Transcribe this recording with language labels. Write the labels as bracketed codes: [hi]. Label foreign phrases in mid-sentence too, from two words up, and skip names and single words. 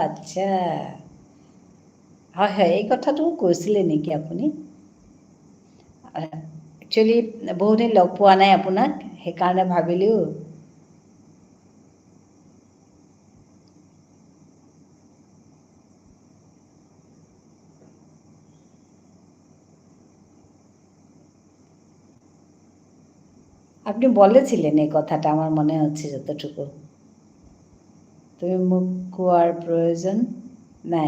[as] আচ্ছা, হয় হয়, এই কথাটো কৈছিলে নেকি আপুনি? একচুৱেলি বহুদিন লগ পোৱা নাই আপোনাক, সেইকাৰণে ভাবিলোঁ [bn] আপনি বলেছিলেন এই কথাটা, আমার মনে হচ্ছে যতটুকু। [as] তুমি মোক কোৱাৰ প্রয়োজন নাই।